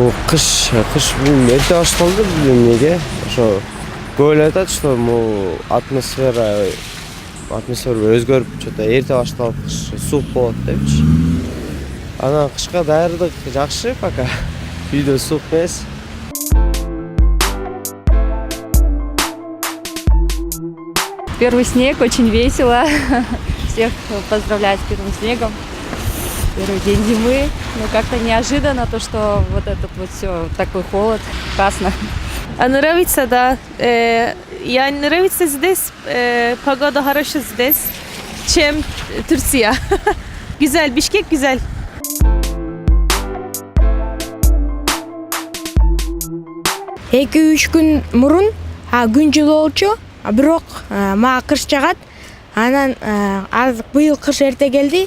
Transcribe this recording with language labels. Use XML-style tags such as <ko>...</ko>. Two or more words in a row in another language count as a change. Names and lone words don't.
<ky>Кыш бул эрте башталды эмнеге? Ошо көбөлөр айтат, что атмосфера өзгөрүп, что-то эрте башталып, суук болот депчи. Анан кышка даярдык жакшы пока. Үйдө суук эмес.</ky> <ru>Первый снег, очень весело. Всех поздравляю с первым снегом. Первый день зимы. Но как-то неожиданно то, что вот этот вот все такой холод. Классно. А нравится, да. Я нравится здесь. Погода хорошая здесь, чем Турция.</ru> <tr>Güzel, Бишкек güzel.</tr> <ky>Эки-үч күн мурун күн жылоочу, бирок мага кыш жагат. Анан азыр быйыл кыш эрте келди.</ky>